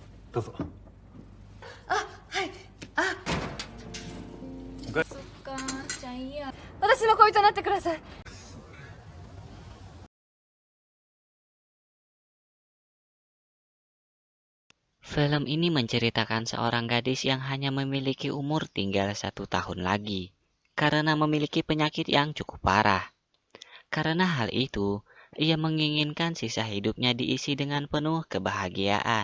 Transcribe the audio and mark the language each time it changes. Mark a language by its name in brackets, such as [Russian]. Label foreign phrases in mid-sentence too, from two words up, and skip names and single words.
[Japanese] どうぞ。はい。そっか、じゃあいいや。私の恋人になってください。 [Indonesian] Film ini menceritakan seorang gadis yang hanya memiliki umur tinggal 1 tahun lagi, karena memiliki penyakit yang cukup parah. Karena hal itu, ia menginginkan sisa hidupnya diisi dengan penuh kebahagiaan.